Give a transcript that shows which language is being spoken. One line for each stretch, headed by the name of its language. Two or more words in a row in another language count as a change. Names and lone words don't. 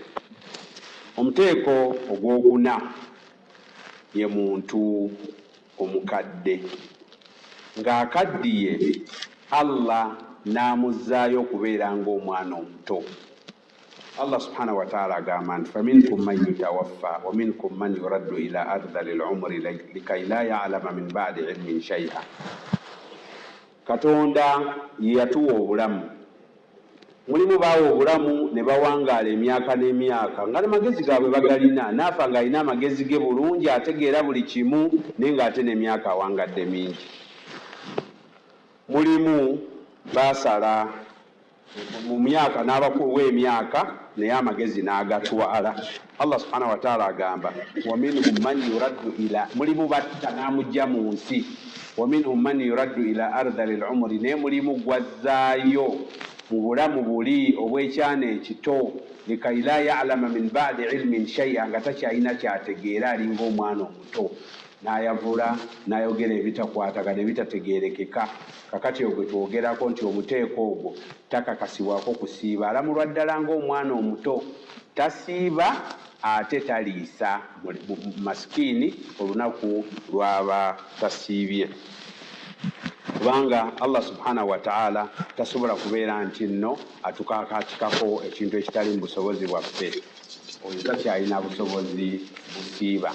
Ganda: Omuteeko ogwokuna ye muntu omukadde ng'akaddiye Allah n'amuzzaayo okubeera ng'omwana omuto.
Arabic: الله سبحانه وتعالى
Ganda: agamba nti
Arabic: فمنكم من يتوفى ومنكم من يرد إلى أرذل العمر لكي لا يعلم من بعد علم شيئا.
Ganda: Katonda yatuwa obulamu, mulimu baawa obulamu ne bawangaala emyaka n'emyaka nga n'amagezi gaabwe bagalina, naafa ng'alina amagezi ge bulungi ategeera buli kimu naye ng'ate n'emyaka awangadde mingi. Mulimu baasala mu myaka n'abakuwa emyaka naye amagezi n'agatwala.
Arabic: الله سبحانه وتعالى agamba ومنهم من يرد إلى,
Ganda: mulimu batta n'amugya mu nsi,
Arabic: ومنهم من يرد إلى أرذل العمر,
Ganda: naye mulimu gwazzaayo mu bulamu buli obw'ekyana ekito,
Arabic: لكي لا يعلم من بعد علم شيئا,
Ganda: nga takyalina kyategeera alinga omwana omuto, n'ayavula n'ayogera ebitakwatagana ebitategeerekeka. Kakati ogwe twogerako nti omuteeko ogwo takakasibwako kusiiba, alamulwa ddala ng'omwana omuto, tasiiba ate taliisa masikiini olunaku lwaba tasiibye, kubanga Allah
Arabic: سبحانه وتعالى
Ganda: tasobola kubeera nti nno atukakatikako ekintu ekitali mu busobozi bwaffe, oyo takyalina busobozi busiiba.